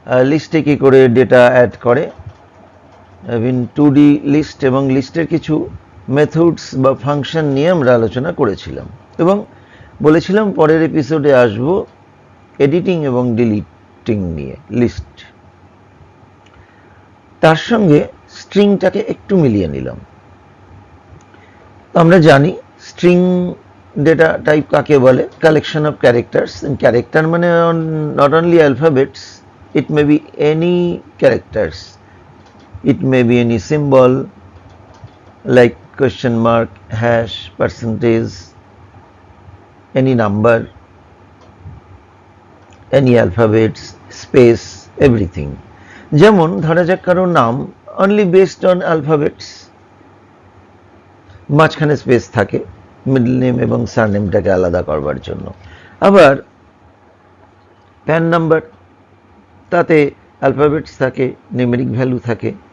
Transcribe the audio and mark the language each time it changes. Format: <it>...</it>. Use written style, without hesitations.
<bn>লিস্টে কী করে data add করে, ইন 2D লিস্ট এবং লিস্টের কিছু মেথডস বা ফাংশন নিয়ে আমরা আলোচনা করেছিলাম এবং বলেছিলাম পরের এপিসোডে আসব এডিটিং এবং ডিলিটিং নিয়ে লিস্ট। তার সঙ্গে স্ট্রিংটাকে একটু মিলিয়ে নিলাম। আমরা জানি স্ট্রিং ডেটা টাইপ কাকে বলে, কালেকশন অফ ক্যারেক্টার্স। ক্যারেক্টার মানে</bn> <en>Not only alphabets, it may be any characters, it may be any symbol like question mark, hash, percentage, any number, any alphabets, space, everything.</en> <bn>যেমন ধরা যাক কারো নাম</bn> <en>only based on alphabets,</en> <bn>মাঝখানে space থাকে middle name এবং সারনেমটাকে আলাদা করবার জন্য। আবার প্যান নাম্বার, তাতে অ্যালফাবেটস থাকে, নিউমেরিক ভ্যালু থাকে।</bn>